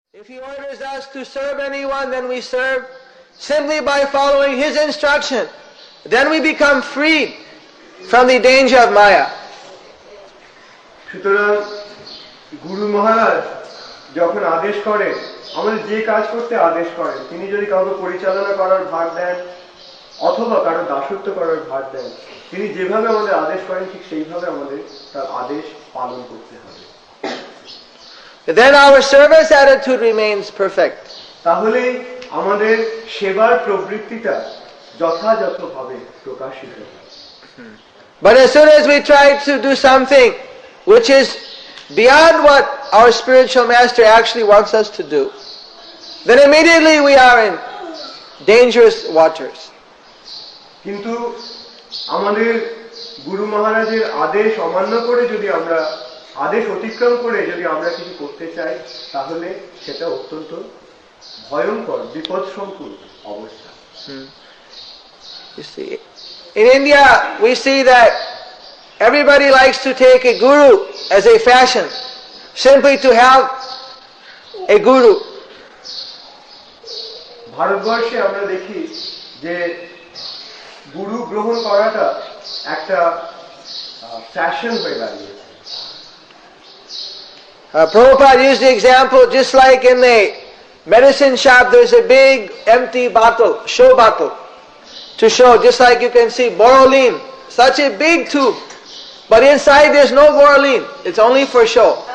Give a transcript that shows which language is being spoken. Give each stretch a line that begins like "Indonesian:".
English: If he orders us to serve anyone, then we serve simply by following his instruction. Then we become freed from the danger of Maya.
Bangla: সুতরাং গুরু মহারাজ যখন আদেশ করেন, আমাদের যে কাজ করতে আদেশ করেন, তিনি যদি কাউকে পরিচালনা করার ভার দেন অথবা কারো দাসত্ব করার ভার দেন, তিনি যেভাবে আমাদের আদেশ করেন ঠিক সেইভাবে আমাদের তার আদেশ পালন করতে হবে।
English: Then our service attitude remains perfect.
Bangla: তাহলে আমাদের সেবার প্রবৃত্তিটা যথাযথভাবে প্রকাশিত হয়।
English: But as soon as we try to do something which is beyond what our spiritual master actually wants us to do, then immediately we are in dangerous waters.
Bangla: কিন্তু আমাদের গুরু মহারাজের আদেশ অমান্য করে যদি আমরা আদেশ অতিক্রম করে যদি আমরা কিছু করতে চাই, তাহলে সেটা অত্যন্ত ভয়ঙ্কর বিপদসংকুল অবস্থা।
English: You see, in India we see that everybody likes to take a guru as a fashion, simply to have a guru.
Bangla: ভারতবর্ষে আমরা দেখি যে গুরু গ্রহণ করাটা একটা ফ্যাশন হয়ে দাঁড়িয়েছে।
English: Prabhupada used the example, just like in the medicine shop there's a big empty bottle, show bottle, to show, just like you can see Borolene, such a big tube, but inside there's no Borolene, it's only for show.